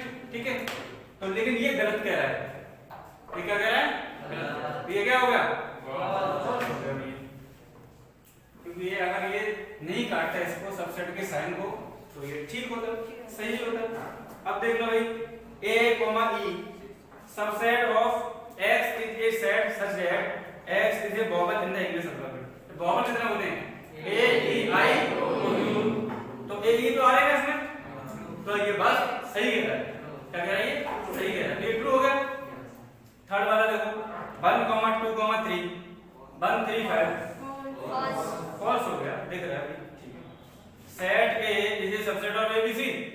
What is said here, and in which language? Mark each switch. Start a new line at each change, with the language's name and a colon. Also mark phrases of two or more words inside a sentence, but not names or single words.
Hindi: ठीक है, तो लेकिन ये गलत कह रहा है। ये क्या कह रहा है? गलत। ये क्या हो गया? क्योंकि ये अगर ये नहीं काटता इसको सबसेट के साइन को, तो ये ठीक होता, सही होता। अब देख लो भाई,
English: a, e subset of x is a set such that x is a vowel in the English alphabet.
Hindi: वोवेल कितने होते हैं? a, e, i, o, u। तो a, e तो आ रहेगा इसमें, तो ये बात सही कह रहा है। क्या कह रहा है? ये सही कह रहा है, ये ट्रू हो गया। थर्ड वाला देखो 1, 2, 3 1, 3, 5 फॉल्स हो गया, दिख रहा है। ठीक है,
English: set A is a subset of ABC.